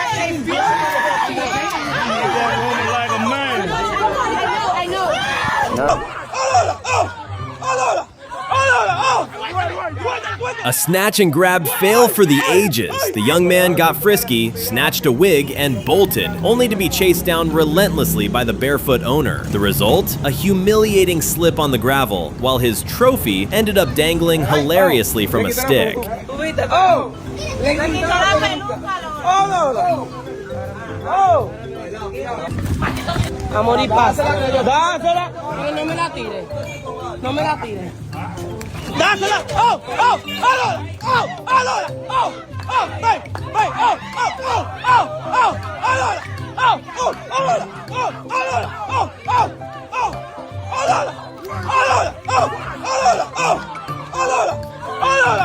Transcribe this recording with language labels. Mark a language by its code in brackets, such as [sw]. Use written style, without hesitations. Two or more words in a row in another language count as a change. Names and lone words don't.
[en] A snatch and grab fail for the ages. The young man got frisky, snatched a wig, and bolted, only to be chased down relentlessly by the barefoot owner. The result? A humiliating slip on the gravel, while his trophy ended up dangling hilariously from a stick. [es] Amor y paz. Dásela. No me la tires. No me la tires. Dásela. Oh, oh, Alola. Oh, Alola. Oh, oh, ven, ven. Oh, oh, oh, oh, oh, Alola. Oh, oh, Alola. Oh, Alola. Oh, oh, oh, Alola. Alola. Oh, Alola. Oh, Alola. Alola.